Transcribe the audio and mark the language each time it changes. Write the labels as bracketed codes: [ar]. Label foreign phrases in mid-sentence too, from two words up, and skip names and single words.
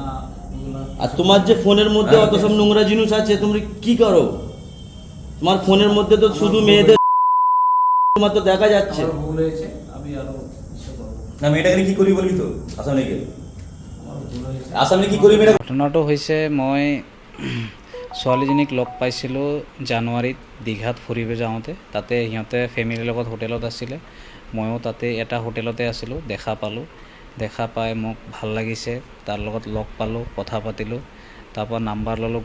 [bn] না ওগুলা আর তোমার যে ফোনের মধ্যে অত সব নোংরা জিনিস আছে, তুমি কি করো? তোমার ফোনের মধ্যে তো শুধু মেয়েদের তোমার তো দেখা যাচ্ছে। আমার ভুল হয়েছে, আমি আরো ইচ্ছা করবো। না মেয়েটাকে নিয়ে কি করবি বলবি তো আসামে গিয়ে? আমার ভুল হয়েছে। আসামে কি করবি মেয়েটা? [as] ঘটনাটো হৈছে মই ছোৱালীজনীক লগ পাইছিলোঁ জানুৱাৰীত দীঘাত ফুৰিব যাওঁতে। তাতে সিহঁতে ফেমিলিৰ লগত হোটেলত আছিলে, ময়ো তাতে এটা হোটেলতে আছিলোঁ। দেখা পাই মোক ভাল লাগিছে, তাৰ লগত লগ পালোঁ, কথা পাতিলোঁ, তাৰপৰা নাম্বাৰ ল'লোঁ।